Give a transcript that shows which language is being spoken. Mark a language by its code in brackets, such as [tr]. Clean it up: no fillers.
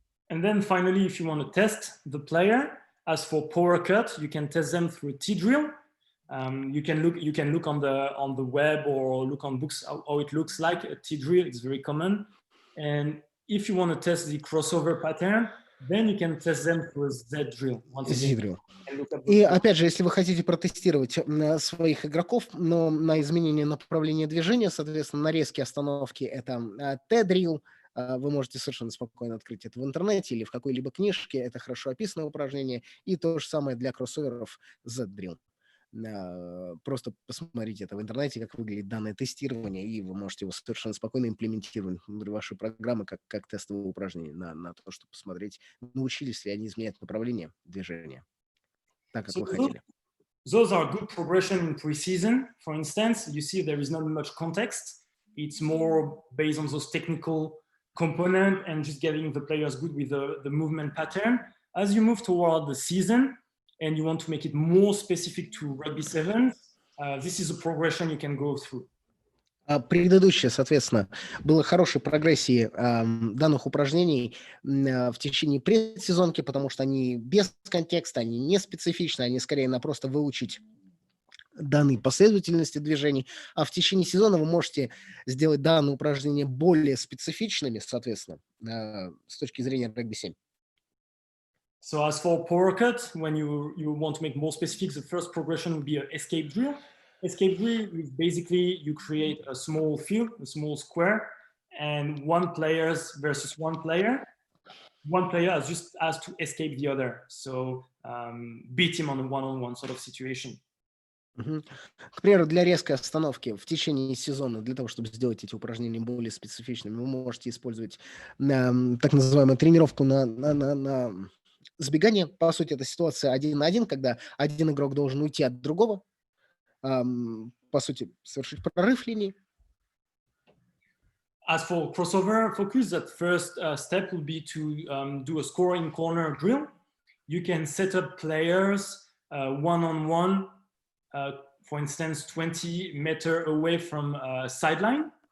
[en] And then finally, if you want to test the player, as for power cut, you can test them through a T-drill. You can look on the web or look on books how it looks like a T-drill. It's very common. And if you want to test the crossover pattern, then you can test them through a Z-drill. Z-drill. [ru] И опять же, если вы хотите протестировать своих игроков, но на изменение направления движения, соответственно, на резкие остановки это T-drill. Вы можете совершенно спокойно открыть это в интернете или в какой-либо книжке. Это хорошо описанное упражнение. И то же самое для кроссоверов Z-drill. Просто посмотрите это в интернете, как выглядит данное тестирование, и вы можете его совершенно спокойно имплементировать внутри вашей программы как тестовое упражнение на то, чтобы посмотреть, научились ли они изменять направление движения так, как вы хотели. [en] Those are good progression in pre-season. For instance, you see there is not much context. It's more based on those technical component and just getting the players good with the movement pattern. As you move toward the season and you want to make it more specific to rugby 7, this is a progression you can go through. [ru] Предыдущее, соответственно, было хорошей прогрессии данных упражнений в течение предсезонки, потому что они без контекста, они не специфичны, они скорее на просто выучить данные последовательности движений, а в течение сезона вы можете сделать данные упражнения более специфичными, соответственно, с точки зрения регби-7. [en] So as for power cut, when you want to make more specific, the first progression would be an escape drill. Escape drill is basically you create a small field, a small square, and one player versus one player. One player has to escape the other, so beat him on a one-on-one sort of situation. [ru] К примеру, для резкой остановки в течение сезона, для того, чтобы сделать эти упражнения более специфичными, вы можете использовать так называемую тренировку на сбегание. По сути, это ситуация 1 на 1, когда один игрок должен уйти от другого, по сути, совершить прорыв линии. [en] As for crossover focus, that first step will be to do a score in corner drill. You can set up players one-on-one, for instance, 20 meters away from sideline.